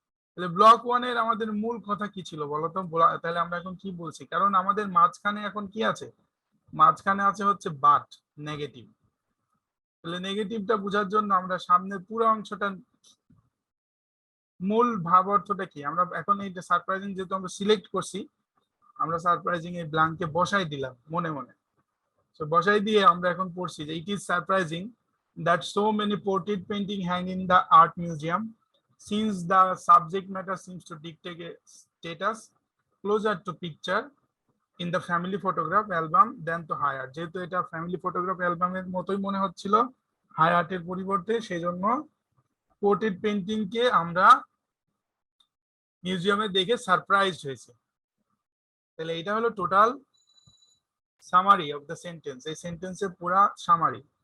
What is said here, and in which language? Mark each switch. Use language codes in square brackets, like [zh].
[bn] তাহলে ব্লক 1 এর আমাদের মূল কথা কি ছিল বলতো, তাহলে আমরা এখন কি বলছি, কারণ আমাদের মাঝখানে এখন কি আছে, মাঝখানে আছে হচ্ছে বাট, নেগেটিভ। তাহলে নেগেটিভটা বোঝার জন্য আমরা সামনের পুরো অংশটা, মূল ভাব অর্থটা কি, আমরা এখন এই যে সারপ্রাইজিং যেহেতু আমরা সিলেক্ট করছি, আমরা সারপ্রাইজিং এই ব্ল্যাঙ্কে বসাই দিলাম মনে মনে। তো বসাই দিয়ে আমরা এখন পড়ছি যে [en] It is surprising that so many portrait painting hang in the art museum since the subject matter seems to dictate a status closer to picture in the family photograph album than to high art। [bn] যেহেতু এটা family photograph অ্যালবামের মতোই মনে হচ্ছিল high আর্টের পরিবর্তে, সেই জন্য পোর্ট্রেট পেন্টিং কে আমরা মিউজিয়ামে দেখে সারপ্রাইজড হয়েছে। তাহলে এটা হলো [en] total summary of the sentence, [bn] এই সেন্টেন্সের পুরা সামারি।